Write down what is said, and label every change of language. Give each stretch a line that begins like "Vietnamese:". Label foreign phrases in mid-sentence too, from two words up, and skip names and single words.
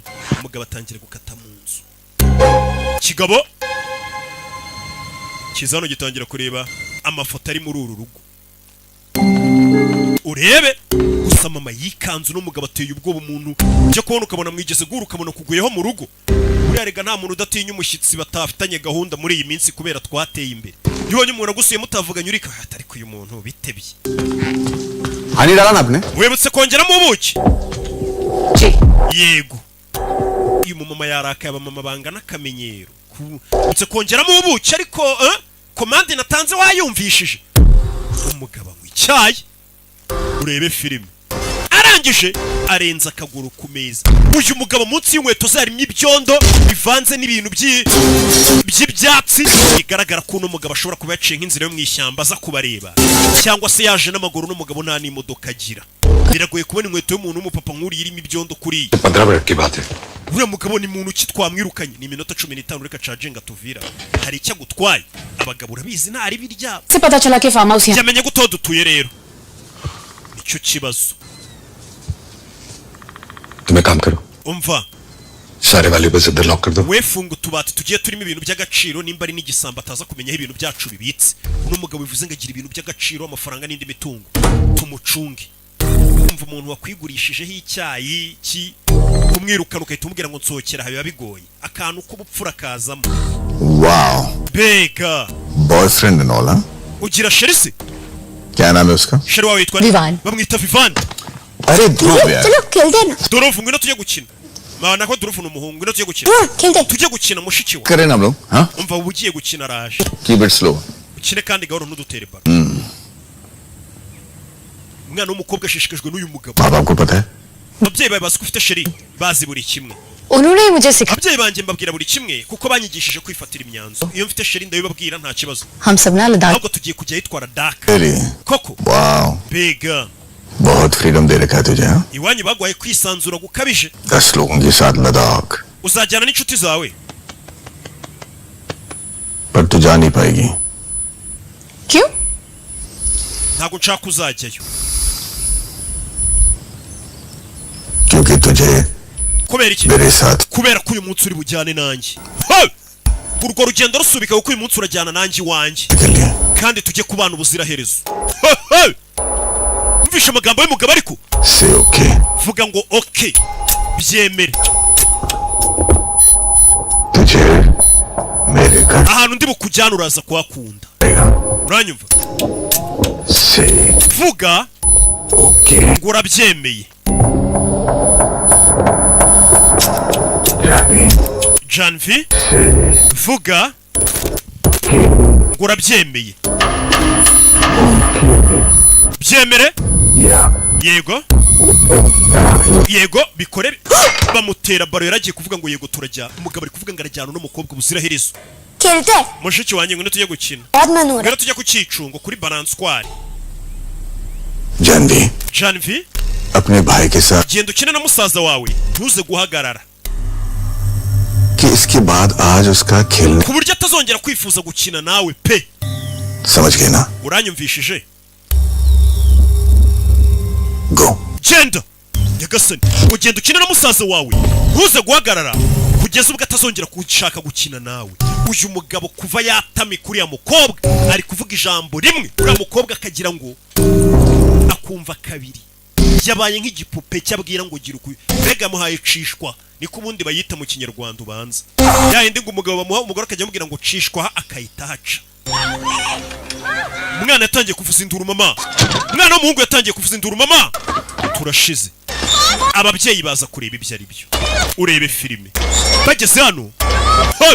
Kinyarwanda: Umugabo atangira gukata mu nzu kigabo kizano gitangira kureba amafoto ari muri uru rugo urebe gusa mama yikanzu n'umugabo ateye ubwoba umuntu cyo kubona ukabona mwigeze guru ukabona kuguyeho mu rugo urarega nta muntu udatinya umushyitsi batafitanye gahunda muri iyi minsi kubera twateye imbere yibonye umuntu agusuye mutavuganye urika atari ko uyu muntu bitebye
Hindi: पानी डाला ना आपने
Kinyarwanda: webutse kongeramo ubuki yego uyu mumama yarakaye abamama bangana akamenyero webutse kongeramo ubuki ariko komande natanze wayumvishije umugabo w'icyayi urebe filime arangije arenza akaguru ku meza uyu mugabo munsi y'inkweto zarimo ibyondo bivanze n'ibintu by'ibyatsi bigaragara ko uno mugabo ashobora kuba yaciye nk'inzira yo mu ishyamba aza kubareba cyangwa se yaje n'amaguru n'umugabo nta n'imodoka agira biragoye kubona inkweto y'umuntu w'umupapa nk'uriya irimo ibyondo kuriya
Hindi: 15 मिनट की बात है
Kinyarwanda: uriya mugabo ni muntu ki twamwirukanye ni iminota 15 reka caginga tuvira hari icyo agutwaye abagabo urabizi nta ari biryabo
Hindi: से पता चला कि फार्म हाउस यहाँ
Kinyarwanda: yamenye guto dutuye rero nicyo kibazo
Hindi: तुम एक काम करो
Kinyarwanda: umva
Hindi: सारे वैल्यूएबल्स इधर लॉक कर दो
Kinyarwanda: wefunga utubati tugiye turimo ibintu by'agaciro nimba ari n'igisambo ataza kumenya aho ibintu byacu bibitse uno mugabo bivuze ngo agira ibintu by'agaciro amafaranga n'indi mitungo tumucunge umva umuntu wakwigurishijeho icyayi ki kumwirukana ukahita umubwira ngo nsohokera biba bigoye akantu k'ubupfura kazamo
Hindi: वाओ
Kinyarwanda: bega
English: boyfriend and all
Kinyarwanda: ugira sheri se
Hindi: क्या नाम है उसका
Kinyarwanda: sheri wawe yitwa Vivan. bamwita Vivan
Hindi: अरे ध्रुव यार चलो खेलते हैं ना
Kinyarwanda: Dorofu ngwino tujye gukina mana ko Dorofu n'umuhungu ngwino tujye gukina
Hindi: हाँ खेलते हैं
Kinyarwanda: tujye gukina mushiki wa
Hindi: करें ना हम लोग हाँ
Kinyarwanda: umva ubu ugiye gukina araje
English: keep it slow
Kinyarwanda: ukine kandi gahoro ntudutere baro umwana w'umukobwa ashishikajwe n'uyu mugabo
Hindi: माँ बाप को पता है
Kinyarwanda: ababyeyi bawe bazi ko ufite sheri bazi buri kimwe
Hindi: उन्होंने ही मुझे सिखाया
Kinyarwanda: ababyeyi banjye mbabwira buri kimwe kuko banyigishije kwifatira imyanzuro iyo mfite sheri ndabibabwira nta kibazo
Hindi: हम सब ना लद्दाख
Kinyarwanda: ahubwo tugiye kujya yitwara daka
Hindi: तेरी
Kinyarwanda: koko
Hindi: वाओ
Kinyarwanda: bega
Hindi: बहुत फ्रीडम दे रखा है तुझे हाँ
Kinyarwanda: iwanyu bagwaye kwisanzura gukabije
Hindi: 10 लोगों के साथ लद्दाख
Kinyarwanda: uzajyana n'inshuti zawe
Hindi: पर तू जा नहीं पाएगी क्यों
Kinyarwanda: ntabwo nshaka uzajyayo
Hindi: क्योंकि तुझे
Kinyarwanda: kubera iki
Hindi: मेरे साथ
Kinyarwanda: kubera ko uyu munsi uri bujyane nanjye Hey! urwo rugendo rusubika kuko uyu munsi urajyana nanjye iwanjye
Hindi: निकल लिया
Kinyarwanda: kandi tujye kubana ubuziraherezo Hey! Hey! umvishe amagambo y'umugabo ariko
English: say okay
Kinyarwanda: vuga ngo okay byemere
Hindi: तुझे मेरे घर
Kinyarwanda: ahantu ndi bukujyana uraza kuhakunda
Hindi: आएगा
Kinyarwanda: uranyumva
English: से
Kinyarwanda: vuga
English: ओके
Kinyarwanda: ngo urabyemeye
Hindi: जानी
Kinyarwanda: Janvi vuga ngo urabyemeye byemere
Hindi: या
Kinyarwanda: yego yego bikore bamutera baro yaragiye kuvuga ngo yego turajya umugabo ari kuvuga ngo arajyana n'umukobwa ubuziraherezo
Hindi: खेलते हैं
Kinyarwanda: mushiki wanjye ngwino tujye gukina
Hindi: बहुत मन हो रहा
Kinyarwanda: ngwino tujye ku cyicungo kuri balanswari
Hindi: जानवी
Kinyarwanda: Janvi
Hindi: अपने भाई के साथ
Kinyarwanda: genda ukine na musaza wawe ntuze guhagarara
Hindi: कि इसके बाद आज उसका खेलने
Kinyarwanda: ku buryo atazongera kwifuza gukina nawe pe
Hindi: समझ गए ना
Kinyarwanda: uranyumvishije
English: गो
Kinyarwanda: genda nyagasani ugenda ukina na musaza wawe ntuze guhagarara kugeza ubwo atazongera gushaka gukina nawe uyu mugabo kuva yatamika uriya mukobwa ari kuvuga ijambo rimwe uriya mukobwa akagira ngo akumva kabiri yabaye nk'igipupe cyabwira ngo gira uku mbega amuhaye cishwa niko ubundi bayita mu kinyarwanda ubanza yahindi ngo umugabo bamuha umugore akajya amubwira ngo cishwa akayita haca umwana yatangiye kuvuza induru mama umwana w'umuhungu yatangiye kuvuza induru mama turashize ababyeyi baza kureba ibyo ari byo urebe filime bageze hano hey!